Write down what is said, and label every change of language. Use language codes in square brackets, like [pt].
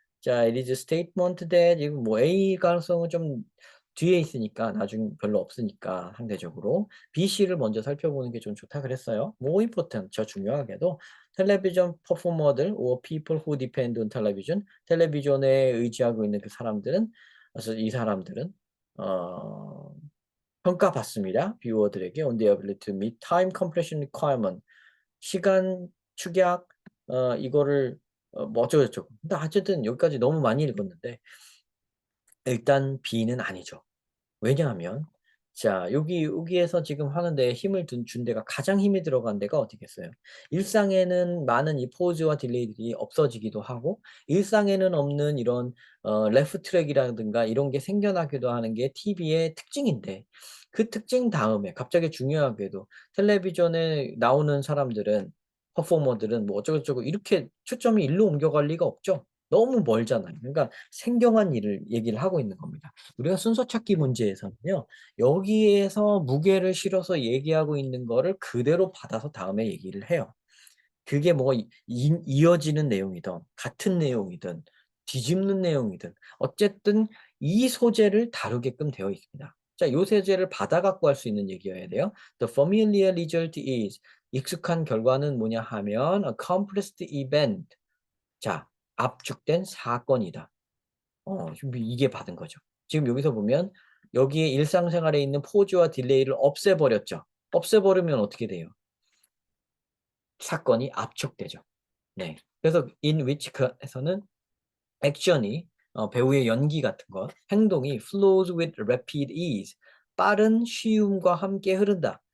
[ko] 자, [en] it is a statement that [ko] 이거 뭐 A 가능성은 좀 뒤에 있으니까 나중 별로 없으니까 상대적으로 B, C를 먼저 살펴보는 게 좀 좋다 그랬어요. [en] more important [ko] 저 중요하게도 텔레비전 퍼포머들 [en] or people who depend on television [ko] 텔레비전에 의지하고 있는 그 사람들은 그래서 이 사람들은 어 평가받습니다. 뷰어들에게 [en] on their ability to meet time compression requirement [ko] 시간 축약 이거를 뭐 어쩌고저쩌고. 근데 어쨌든 여기까지 너무 많이 읽었는데 일단 B는 아니죠. 왜냐하면 자 여기에서 지금 하는데 힘을 준 데가 가장 힘이 들어간 데가 어디겠어요? 일상에는 많은 이 포즈와 딜레이들이 없어지기도 하고 일상에는 없는 이런 레프 트랙이라든가 이런 게 생겨나기도 하는 게 TV의 특징인데 그 특징 다음에 갑자기 중요하게도 텔레비전에 나오는 사람들은 퍼포머들은 뭐 어쩌고저쩌고 이렇게 초점이 일로 옮겨갈 리가 없죠. 너무 멀잖아요. 그러니까 생경한 일을 얘기를 하고 있는 겁니다. 우리가 순서 찾기 문제에서는요. 여기에서 무게를 실어서 얘기하고 있는 거를 그대로 받아서 다음에 얘기를 해요. 그게 뭐 이어지는 내용이든 같은 내용이든 뒤집는 내용이든 어쨌든 이 소재를 다루게끔 되어 있습니다. 자, 요 소재를 받아 갖고 할 수 있는 얘기여야 돼요. [en] The familiar result is [ko] 익숙한 결과는 뭐냐 하면 [en] a compressed event. [ko] 자, 압축된 사건이다. 지금 이게 받은 거죠. 지금 여기서 보면 여기에 일상생활에 있는 포즈와 딜레이를 없애버렸죠. 없애버리면 어떻게 돼요? 사건이 압축되죠. 네. 그래서 in which 에서는 액션이 배우의 연기 같은 것, 행동이 [en] flows with rapid ease [ko] 빠른 쉬움과 함께 흐른다.